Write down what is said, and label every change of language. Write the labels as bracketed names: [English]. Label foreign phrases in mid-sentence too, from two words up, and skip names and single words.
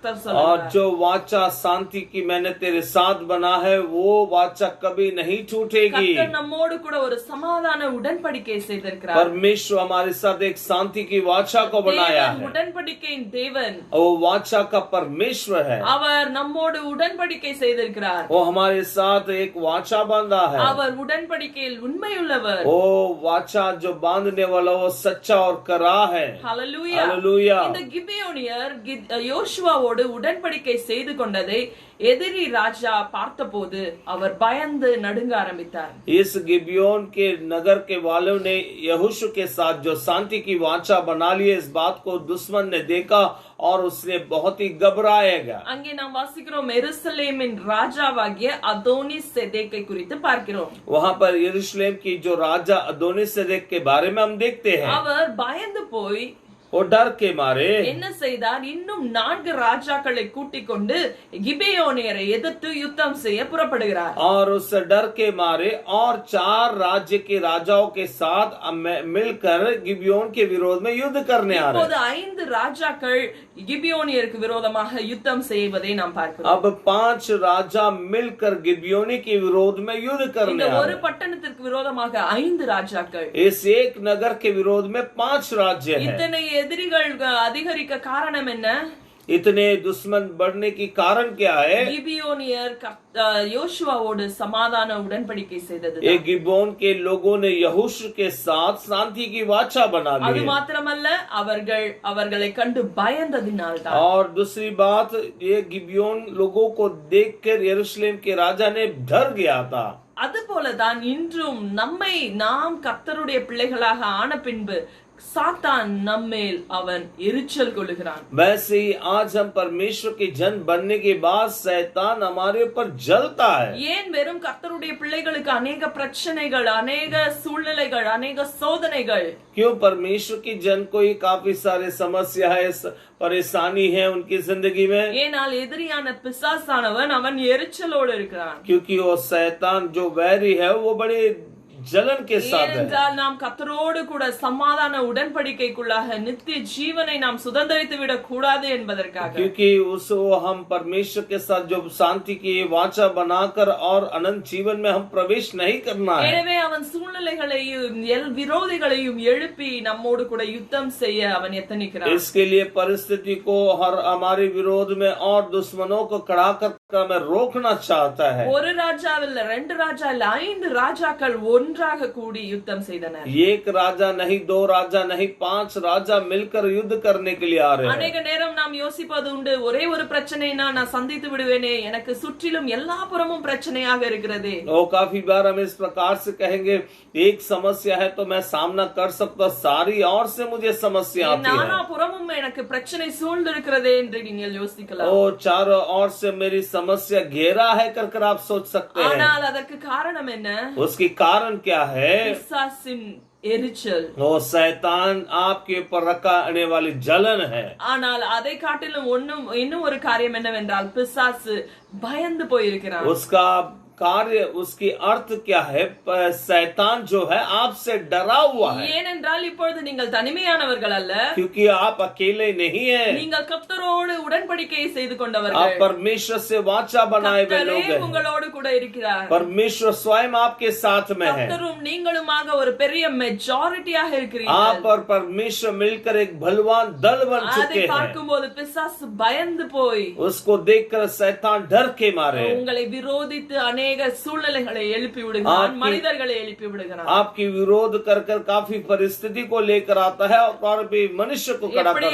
[Hindi] और [Tamil] சொல்றார். [Hindi] जो वाचा शांति की मैंने तेरे साथ बना है वो वाचा कभी नहीं टूटेगी। [Tamil] கர்த்தர் நம்மோடு கூட ஒரு சமாதான உடன்படிக்கை செய்திருக்கிறார். [Hindi] परमेश्वर हमारे साथ एक शांति की वाचा को बनाया [Tamil] தேவன் [Hindi] है। [Tamil] உடன்படிக்கையின் தேவன், [Hindi] वो वाचा का परमेश्वर है। [Tamil] அவர் நம்மோடு உடன்படிக்கை செய்திருக்கிறார். [Hindi] वो हमारे साथ एक वाचा बांधा है। [Tamil] அவர் உடன்படிக்கையில் உண்மையுள்ளவர். [Hindi] वो वाचा जो बांधने वाला वो सच्चा और करा है। [Tamil] ஹல்லேலூயா. [Hindi] हालेलुया। [Tamil] இந்த கிபியோனியர் யோசுவாவோடு உடன்படிக்கை செய்து கொண்டதை எதிரி ராஜா பார்த்தபோது அவர் பயந்து நடுங்க ஆரம்பித்தார். [Hindi] इस गिबियोन के नगर के वालों ने यहोशू के साथ जो शांति की वाचा बना ली, इस बात को दुश्मन ने देखा और उसने बहुत ही घबराएगा। [Tamil] அங்கே நாம் வாசிக்கிறோம், எருசலேமின் ராஜாவாகிய அதோனிஸ் செதேக்கை குறித்து பார்க்கிறோம். [Hindi] वहाँ पर यरूशलेम की जो राजा अदोनीसेदेक के बारे में हम देखते हैं। [Tamil] அவர் பயந்து போய் [Hindi] वो डर के मारे [Tamil] என்ன செய்தார், இன்னும் 4 ராஜாக்களை கூட்டிக் கொண்டு கிபியோனியரை எதிர்த்து யுத்தம் செய்ய புறப்படுகிறார். [Hindi] और उस डर के मारे और 4 राज्य के राजाओं के साथ मिलकर गिबियोन के विरोध में युद्ध करने आ रहे [Tamil] இப்போது 5 ராஜாக்கள் கிபியோனியருக்கு விரோதமாக யுத்தம் செய்வதை நாம் பார்க்கிறோம். [Hindi] अब 5 राजा मिलकर गिबियोनी के विरोध में युद्ध करने [Tamil] இந்த [Hindi] आ [Tamil] ஒரு [Hindi] रहे। [Tamil] பட்டணத்திற்கு விரோதமாக 5 ராஜாக்கள். [Hindi] इस एक नगर के विरोध में 5 राज्य हैं। [Tamil] இத்தனை எதிரிகள் அதிகரிக்க காரணம் என்ன? [Hindi] इतने दुश्मन बढ़ने की कारण क्या है? [Tamil] கிபியோனியர் யோசுவாவோடு சமாதான உடன்படிக்கை செய்தது. [Hindi] ये गिबोन के लोगों ने यहोशू के साथ शांति की वाचा बना [Tamil] அது [Hindi] ली। [Tamil] மாத்திரமல்ல, அவர்களை கண்டு பயந்ததினால்தான். [Hindi] और दूसरी बात, ये गिबियोन लोगों को देखकर यरूशलेम के राजा ने डर गया था। [Tamil] அதுபோலதான் இன்றும் நாம் கர்த்தருடைய பிள்ளைகளாக ஆன பின்பு சாத்தான் நம்மேல் அவன் எரிச்சல் கொள்ளுகிறான். [Hindi] वैसे ही आज हम परमेश्वर के जन बनने के बाद शैतान हमारे ऊपर जलता है. [Tamil] ஏன் வெறும் கர்த்தருடைய பிள்ளைகளுக்கு अनेक பிரச்சனைகள், अनेक சூழ்நிலைகள், अनेक சோதனைகள்? [Hindi] क्यों परमेश्वर के जन को ही काफी सारे समस्या है, परेशानी है उनकी जिंदगी में? [Tamil] ஏனால் எதிரியான பிசாசானவன் அவன் எரிச்சலோடு இருக்கிறான். [Hindi] क्योंकि वो शैतान जो वैरी है वो बड़े जलन के साथ है. [Tamil] ஏனென்றால் நாம் கர்த்தரோடு கூட சமாதான உடன்படிக்கைக்குள்ளாக நித்திய ஜீவனை நாம் சுதந்தரித்து விடக் கூடாது என்பதற்காக. [Hindi] क्योंकि उसको हम परमेश्वर के साथ जो शांति की वाचा बनाकर और अनंत जीवन में हम प्रवेश नहीं करना है. [Tamil] எனவே அவன் சூழ்நிலைகளையும் விரோதிகளையும் எழுப்பி நம்மோடு கூட யுத்தம் செய்ய அவன் எத்தனிக்கிறான். [Hindi] इसके लिए परिस्थिति को हर हमारे विरोध में और दुश्मनों को खड़ा कर हमें रोकना चाहता है. [Tamil] ஒரு ராஜா இல்ல, 2 ராஜா இல்ல, 5 ராஜாக்கள் ஒன்றாக கூடி யுத்தம் செய்தனர். [Hindi] एक राजा नहीं, 2 राजा नहीं, 5 राजा मिलकर युद्ध करने के लिए आ रहे हैं. [Tamil] अनेक நேரம் நாம் யோசிப்பது உண்டு, ஒரே ஒரு பிரச்சனைனா நான் சந்தித்து விடுவேனே, எனக்கு சுற்றிலும் எல்லா புறமும் பிரச்சனையாக இருக்கிறது. [Hindi] और काफी बार हम इस प्रकार से कहेंगे, एक समस्या है तो मैं सामना कर सकता, सारी और से मुझे समस्या आती है. [Tamil] நானா புறமும் எனக்கு பிரச்சனை சூழ்ந்து இருக்கிறதே என்று நீங்கள் யோசிக்கலாம். [Hindi] और चारों ओर से मेरी समस्या घेरा है कर आप सोच सकते हैं. [Tamil] ஆனால் அதற்கு காரணம் என்ன? [Hindi] उसकी कारण क्या है? [Tamil] பிசாசின் எரிச்சல். [Hindi] वो शैतान आपके ऊपर रखने वाली जलन है. [Tamil] ஆனால் அதை காட்டிலும் இன்னும் ஒரு காரியம் என்னவென்றால் பிசாசு பயந்து போயிருக்கிறான். [Hindi] उसका कार्य, उसकी अर्थ क्या है? शैतान जो है आपसे डरा हुआ है. [Tamil] ஏனென்றால் இப்பொழுது நீங்கள் தனிமையானவர்கள் அல்ல, [Hindi] क्योंकि आप अकेले नहीं हैं. [Tamil] நீங்கள் கர்த்தரோடு உடன்படிக்கை செய்து கொண்டவர்கள். [Hindi] आप परमेश्वर से वाचा बनाए हुए लोग हैं. [Tamil] உங்களோடு கூட இருக்கிறார். [Hindi] परमेश्वर स्वयं आपके साथ में है. [Tamil] கர்த்தரும் நீங்களுமாக ஒரு பெரிய மெஜாரிட்டியாக இருக்கிறீர்கள். [Hindi] आप और परमेश्वर मिलकर एक बलवान दल बन चुके [Tamil] அதை [Hindi] हैं. [Tamil] பார்க்கும்போது பிசாசு பயந்து போய் [Hindi] उसको देखकर शैतान डर के मारे [Tamil] உங்களை விரோதித்து अनेक சூழ்நிலைகளை எழுப்பி விடுகிறான், மனிதர்களை எழுப்பி விடுகிறான். [Hindi] आपकी विरोध कर काफी परिस्थिति को लेकर आता है और भी मनुष्य को खड़ा करता